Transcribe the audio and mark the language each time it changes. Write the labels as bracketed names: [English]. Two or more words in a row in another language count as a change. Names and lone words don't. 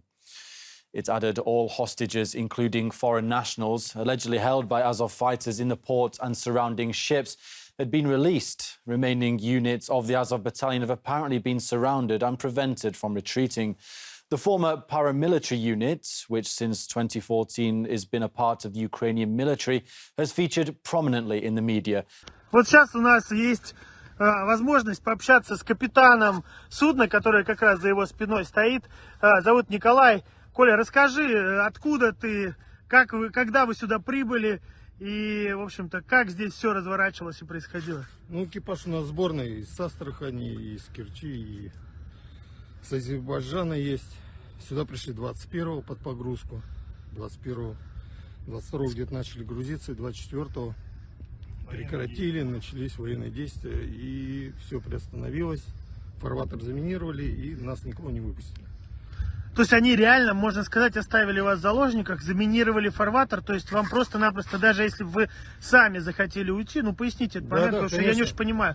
[English] It's added all hostages, including foreign nationals, allegedly held by Azov fighters in the port and surrounding ships, had been released. Remaining units of the Azov Battalion have apparently been surrounded and prevented from retreating. The former paramilitary unit, which since 2014 has been a part of the Ukrainian military, has featured prominently in the media. [Russian] Вот сейчас у нас есть возможность пообщаться с капитаном судна, которое как раз за его спиной стоит. Зовут Николай. Коля, расскажи, откуда ты, когда вы сюда прибыли и, в общем-то, как здесь все разворачивалось и происходило? Ну, экипаж у нас сборный из Астрахани, из Керчи, и с Азербайджана есть. Сюда пришли 21-го под погрузку, 21-го, 22-го где-то начали грузиться, и 24-го прекратили, начались военные действия, и все приостановилось. Фарватер заминировали, и нас никого не выпустили. То есть они реально, можно сказать, оставили вас в заложниках, заминировали фарватер, то есть вам просто-напросто, даже если бы вы сами захотели уйти, ну поясните этот момент, потому что я не очень понимаю.